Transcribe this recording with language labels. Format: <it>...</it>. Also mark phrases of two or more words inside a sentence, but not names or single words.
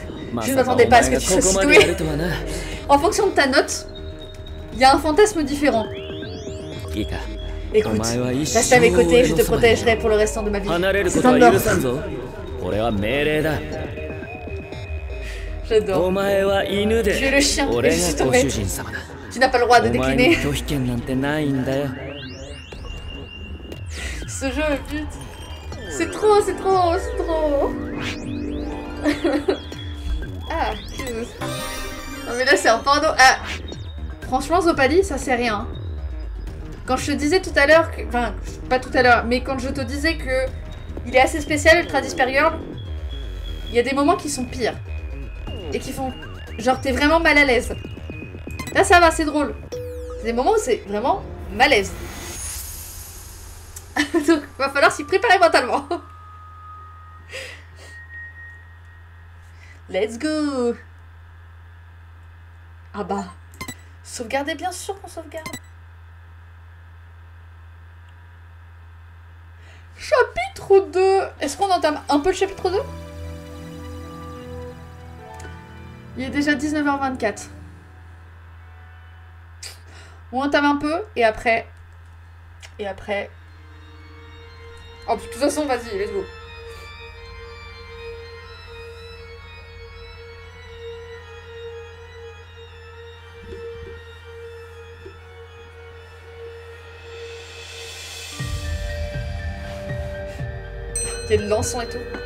<fr>Je ne m'attendais pas à ce que tu sois si doué. En fonction de ta note, il y a un fantasme différent. Écoute, reste à mes côtés, je te protégerai pour le restant de ma vie. C'est un ordre. J'adore.</fr> <ja>お前は犬</ja> <fr>Tu es</fr> <ja>で</ja> <fr>le chien et</fr> <ja>俺</ja> <fr>je suis</fr> <ja>が</ja> <fr>ton</fr> <ja>ご主</ja> <fr>maître.</fr> <ja>人様だ。</ja> <fr>Tu n'as pas le droit de</fr> <ja>お前に</ja> <fr>décliner.</fr> <ja>拒否権なんてないんだよ。</ja> <fr>Ce jeu me bute. C'est trop, c'est trop, c'est trop. Ah, cute. Non mais là c'est un porno. Ah. Franchement Zopali, ça c'est rien. Quand je te disais tout à l'heure, enfin pas tout à l'heure, mais quand je te disais que il est assez spécial Ultra Despair Girl, il y a des moments qui sont pires. Et qui font... Genre t'es vraiment mal à l'aise. Là ça va, c'est drôle. C'est des moments où c'est vraiment malaise. Donc va falloir s'y préparer mentalement.</fr> <en>Let's go.</en> <fr>Ah bah. Sauvegarder, bien sûr qu'on sauvegarde. Chapitre 2. Est-ce qu'on entame un peu le chapitre 2? Il est déjà 19h24. On entame un peu et après... Et après... Oh, de toute façon, vas-y,</fr> <en>let's go.</en> <fr>Il y a de l'encens et tout.</fr>